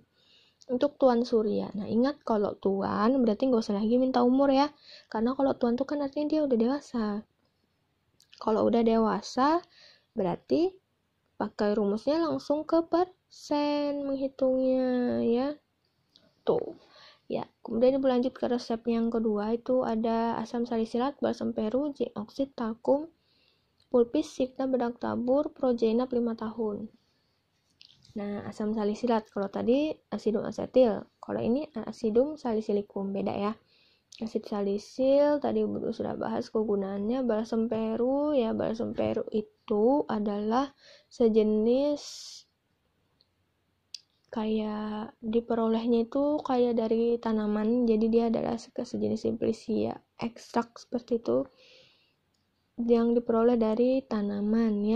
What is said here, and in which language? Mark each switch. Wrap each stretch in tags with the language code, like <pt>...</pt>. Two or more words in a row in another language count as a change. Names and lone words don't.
<id>Untuk Tuan Surya, nah ingat kalau Tuan berarti nggak usah lagi minta umur ya, karena kalau Tuan tuh kan artinya dia udah dewasa. Kalau udah dewasa berarti pakai rumusnya langsung ke persen menghitungnya ya. Tuh ya. Kemudian berlanjut ke resep yang kedua, itu ada asam salisilat, balsam peru, zinc oksid, talkum, pulpis, signa, bedak tabur, progenap 5 tahun. Nah, asam salisilat, kalau tadi</id> <la>asidum asetil,</la> <id>kalau ini</id> <la>asidum salisilicum,</la> <id>beda ya. Asid salisil tadi sudah bahas kegunaannya. Balsam peru ya, balsam peru itu adalah sejenis kayak diperolehnya itu kayak dari tanaman, jadi dia adalah sejenis simplicia ekstrak seperti itu yang diperoleh dari tanaman ya.</id>